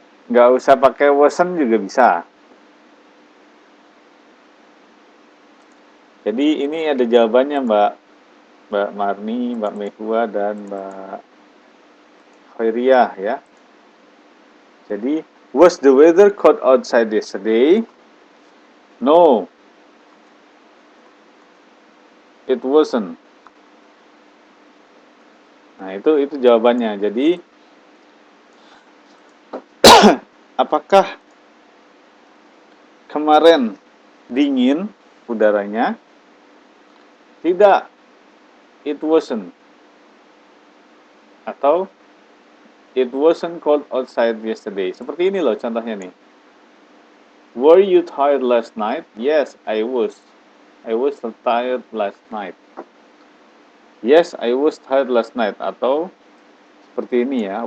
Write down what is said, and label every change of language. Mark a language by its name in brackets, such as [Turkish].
[Indonesian] Nggak usah pakai wasn't juga bisa. Jadi ini ada jawabannya Mbak Marni, Mbak Mehua, dan Mbak Khairiah ya. Jadi, [English] was the weather cold outside yesterday? No, it wasn't. [Indonesian] Nah, itu jawabannya. Jadi, apakah kemarin dingin udaranya? Tidak, [English] it wasn't. [Indonesian] Atau [English] it wasn't cold outside yesterday. [Indonesian] Seperti ini loh contohnya nih. [English] Were you tired last night? Yes, I was. I was tired last night. Yes, I was tired last night. [Indonesian] Atau seperti ini ya.